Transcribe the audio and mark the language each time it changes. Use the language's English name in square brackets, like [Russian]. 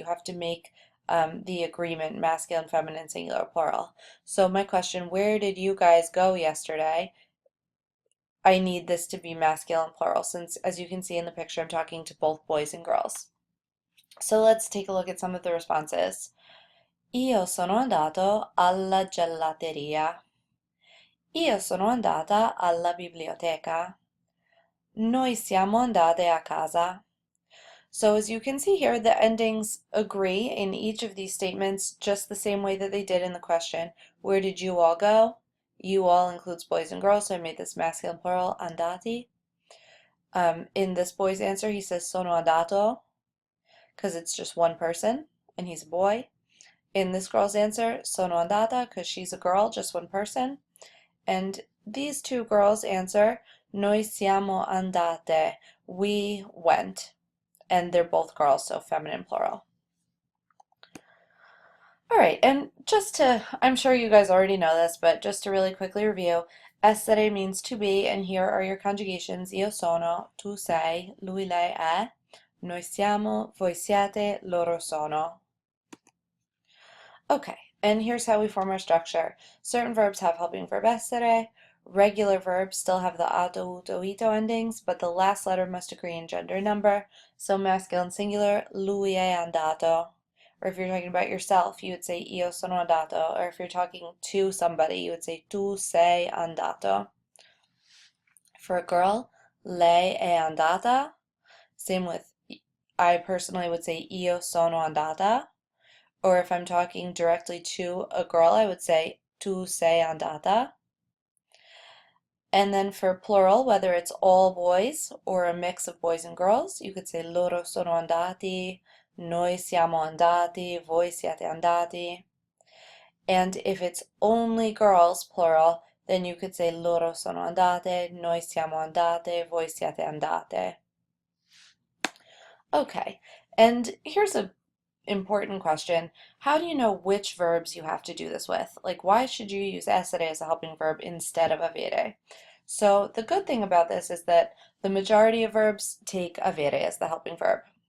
[English] You have to make the agreement masculine, feminine, singular, plural. So my question, where did you guys go yesterday? I need this to be masculine plural since, as you can see in the picture, I'm talking to both boys and girls. So let's take a look at some of the responses. [Italian] Io sono andato alla gelateria. Io sono andata alla biblioteca. Noi siamo andate a casa. [English] So as you can see here, the endings agree in each of these statements just the same way that they did in the question. Where did you all go? You all includes boys and girls, so I made this masculine plural, andati. In this boy's answer, he says [Italian] sono andato, [English] because it's just one person, and he's a boy. In this girl's answer, [Italian] sono andata, [English] because she's a girl, just one person. And these two girls answer, [Italian] noi siamo andate, [English] we went. And they're both girls, so feminine plural. All right, and just to, I'm sure you guys already know this, but just to really quickly review, essere means to be, and here are your conjugations. [Italian] Io sono, tu sei, lui, lei, è, noi siamo, voi siete, loro sono. [English] Okay, and here's how we form our structure. Certain verbs have helping verb essere. Regular verbs still have the ato, uto, ito endings, but the last letter must agree in gender and number. So masculine singular, [Italian] lui è andato. [English] Or if you're talking about yourself, you would say [Italian] io sono andato. [English] Or if you're talking to somebody, you would say [Italian] tu sei andato. [English] For a girl, [Italian] lei è andata. [English] Same with, I personally would say [Italian] io sono andata. [English] Or if I'm talking directly to a girl, I would say [Italian] tu sei andata. [English] And then for plural, whether it's all boys or a mix of boys and girls, you could say [Italian] loro sono andati, noi siamo andati, voi siete andati. [English] And if it's only girls, plural, then you could say [Italian] loro sono andate, noi siamo andate, voi siete andate. [English] Okay, and here's a important question. How do you know which verbs you have to do this with? Like, why should you use essere as a helping verb instead of avere? So the good thing about this is that the majority of verbs take avere as the helping verb.